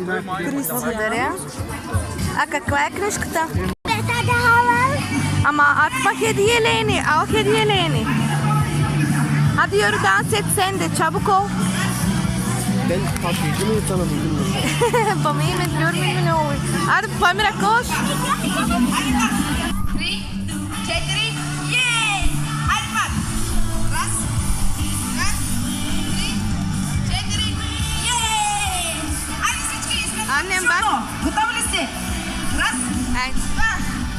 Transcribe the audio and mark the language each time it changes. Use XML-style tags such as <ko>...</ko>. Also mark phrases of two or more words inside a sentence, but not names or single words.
<bg>Благодаря. А каква е книжката?</bg> <tr>Hadi havalı. Ama atma hediyelerini. Al hediyelerini. Hadi yürü dans et sen de. Çabuk ol. Ben patlayıcı mı insanım bilmiyorum. Pamir'im görmüyor ne oluyor. Hadi Pamira koş.</tr> <en>3, 4, yes!</en> <bg>Хайде пак! Раз, два, три, четири, yes! Хайде всички!</bg> <tr>Annem bak.</tr> <bg>Готови ли сте? Раз,</bg> <tr>Haydi.</tr> <bg>два,</bg>